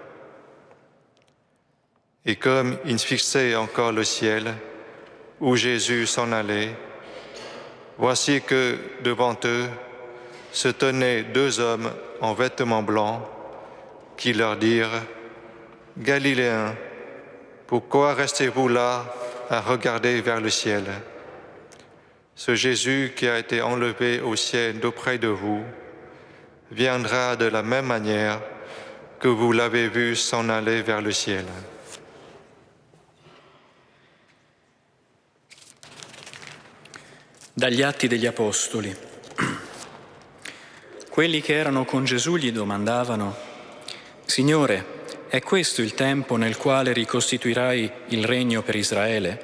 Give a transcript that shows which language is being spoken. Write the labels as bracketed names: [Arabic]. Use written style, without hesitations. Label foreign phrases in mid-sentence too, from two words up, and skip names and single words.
[French] Et comme ils fixaient encore le ciel, où Jésus s'en allait, voici que devant eux se tenaient deux hommes en vêtements blancs qui leur dirent « Galiléens, pourquoi restez-vous là à regarder vers le ciel ? Ce Jésus qui a été enlevé au ciel d'auprès de vous viendra de la même manière que vous l'avez vu s'en aller vers le ciel. » [Italian] Dagli Atti degli Apostoli. Quelli che erano con Gesù gli domandavano: Signore, è questo il tempo nel quale ricostituirai il regno per Israele?